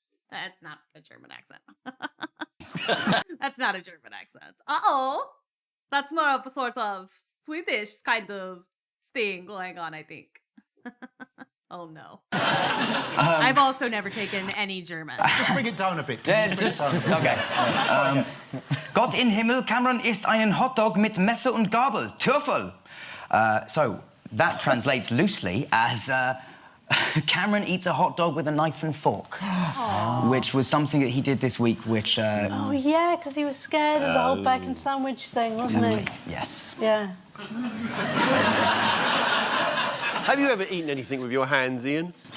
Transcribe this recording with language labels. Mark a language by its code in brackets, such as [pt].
[en] That's not a German accent. That's not a German accent. Uh-oh. That's more of a sort of Swedish kind of thing going on, I think. Oh, no. I've also never taken any German. Just bring it down a bit. Okay. [de] Gott in Himmel, Cameron isst einen Hotdog mit Messer und Gabel. Türfel. [en] So, that translates loosely as Cameron eats a hot dog with a knife and fork, which was something that he did this week, which... Oh, yeah, because he was scared of the whole bacon sandwich thing, wasn't he? Yes. Yeah. Have you ever eaten anything with your hands, Ian?